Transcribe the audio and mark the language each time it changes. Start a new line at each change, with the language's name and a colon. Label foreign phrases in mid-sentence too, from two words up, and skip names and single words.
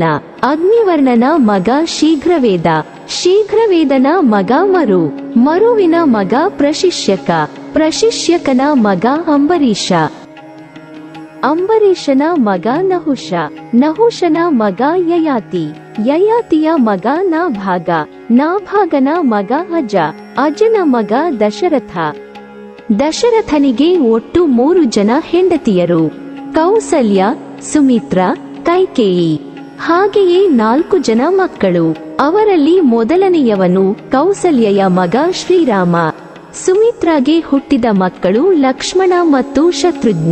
Kannada: ಅಗ್ನಿವರ್ಣನ ಮಗ ಶೀಘ್ರವೇದ, ಶೀಘ್ರವೇದನ ಮಗ ಮರು, ಮರುವಿನ ಮಗ ಪ್ರಶಿಷ್ಯಕ, ಪ್ರಶಿಷ್ಯಕನ ಮಗ ಅಂಬರೀಷ, ಅಂಬರೀಷನ ಮಗ ನಹುಷ, ನಹುಷನ ಮಗ ಯಯಾತಿ, ಯಯಾತಿಯ ಮಗ ನಾಭಾಗ, ನಾಭಾಗನ ಮಗ ಅಜ, ಅಜನ ಮಗ ದಶರಥ. ದಶರಥನಿಗೆ ಒಟ್ಟು 3 ಜನ ಹೆಂಡತಿಯರು, ಕೌಸಲ್ಯ, ಸುಮಿತ್ರ, ಕೈಕೇಯಿ. ಹಾಗೆಯೇ 4 ಜನ ಮಕ್ಕಳು. ಅವರಲ್ಲಿ ಮೊದಲನೆಯವನು ಕೌಸಲ್ಯೆಯ ಮಗ ಶ್ರೀರಾಮ. ಸುಮಿತ್ರಾಗೆ ಹುಟ್ಟಿದ ಮಕ್ಕಳು ಲಕ್ಷ್ಮಣ ಮತ್ತು ಶತ್ರುಘ್ನ.